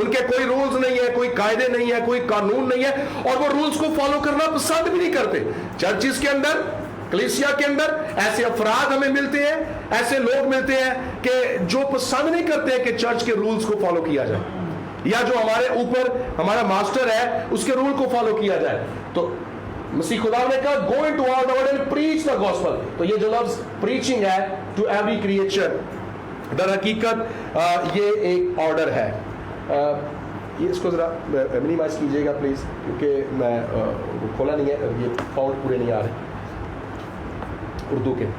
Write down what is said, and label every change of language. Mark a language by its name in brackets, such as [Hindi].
[Urdu] ان کے کوئی رولز نہیں ہے, کوئی قاعدے نہیں ہے, کوئی قانون نہیں ہے, اور وہ رولز کو فالو کرنا پسند بھی نہیں کرتے. چرچز کے اندر, کلیسیا کے اندر ایسے افراد ہمیں ملتے ہیں, ایسے لوگ ملتے ہیں کہ جو پسند نہیں کرتے کہ چرچ کے رولز کو فالو کیا جائے, یا جو ہمارے اوپر ہمارا ماسٹر ہے اس کے رول کو فالو کیا جائے. [English] تو مسیح خدا نے کہا go into all the world and preach the gospel. [Urdu] تو یہ جو لفظ preaching ہے to every creature, در حقیقت یہ ایک آرڈر ہے. یہ اس کو ذرا منیمائز کیجیے گا پلیز, کیونکہ میں کھولا نہیں ہے, یہ فاؤنڈ پورے نہیں آ رہے اردو کے.